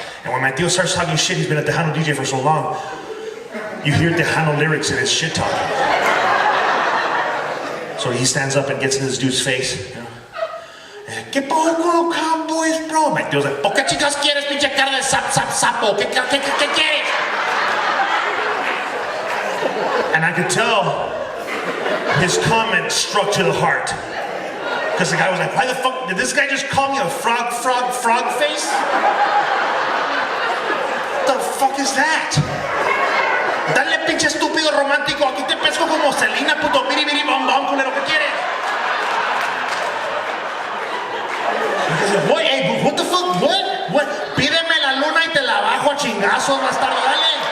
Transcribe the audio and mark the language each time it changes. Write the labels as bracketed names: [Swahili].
[English] And when my tío starts talking shit, he's been a Tejano DJ for so long, you hear Tejano lyrics in his shit talking. So he stands up and gets in this dude's face. You know? [Spanish] ¿Qué pasó con los Cowboys, bro? My tío's like, ¿por qué chicas quieres, pinche cara de sapo? ¿Qué quieres? [English] And I could tell his comment struck to the heart. Because the guy was like, why the fuck, did this guy just call me a frog face? What the fuck is that? [Spanish] Dale pinche estúpido romántico, aquí te pesco como Selena, puto biribiri bom bom, culero, ¿qué quieres? [English] What, hey, what the fuck, what? [Spanish] Pídeme la luna y te la bajo a chingazos, bastardo, dale.